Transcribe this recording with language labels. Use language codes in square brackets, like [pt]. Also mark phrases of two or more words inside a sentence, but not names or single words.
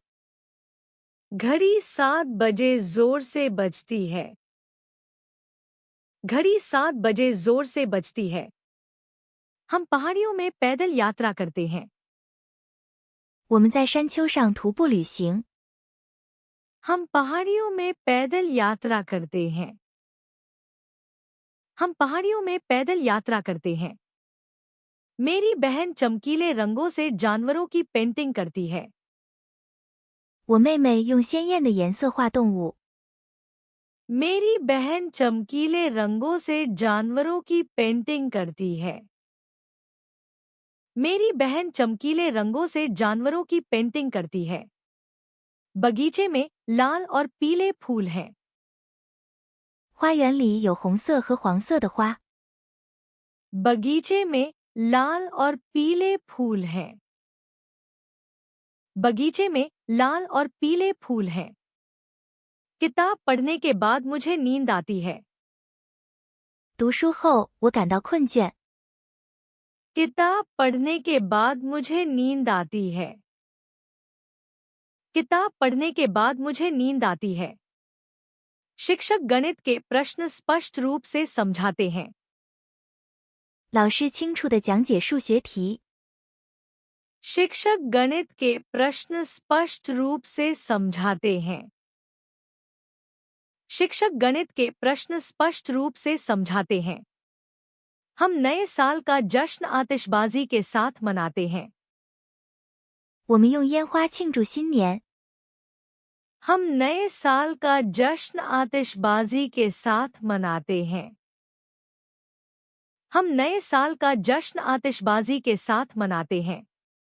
[hi] घड़ी 7 बजे जोर से बजती है। घड़ी 7 बजे जोर से बजती है। हम पहाड़ियों में पैदल यात्रा करते हैं। [zh] 我们在山丘上徒步旅行。 [hi] हम पहाड़ियों में पैदल यात्रा करते हैं। हम पहाड़ियों में पैदल यात्रा करते हैं। मेरी बहन चमकीले रंगों से जानवरों की पेंटिंग करती है। [zh] 我妹妹用鲜艳的颜色画动物。 [hi] मेरी बहन चमकीले रंगों से जानवरों की पेंटिंग करती है। मेरी बहन चमकीले रंगों से जानवरों की पेंटिंग करती है। बगीचे में लाल और पीले फूल हैं। [zh] 花园里有红色和黄色的花。 [hi] बगीचे में लाल और पीले फूल हैं। बगीचे में लाल और पीले फूल हैं। किताब पढ़ने के बाद मुझे नींद आती है। [zh] 读书后，我感到困倦。 [hi] किताब पढ़ने के बाद मुझे नींद आती है। किताब पढ़ने के बाद मुझे नींद आती है। शिक्षक गणित के प्रश्न स्पष्ट रूप से समझाते हैं। [zh] 老师清楚地讲解数学题。 [hi] शिक्षक गणित के प्रश्न स्पष्ट रूप से समझाते हैं। शिक्षक गणित के प्रश्न स्पष्ट रूप से समझाते हैं। हम नए साल का जश्न आतिशबाजी के साथ मनाते हैं। [zh] 我们用烟花庆祝新年。 [hi] हम नए साल का जश्न आतिशबाजी के साथ मनाते हैं। हम नए साल का जश्न आतिशबाजी के साथ मनाते हैं।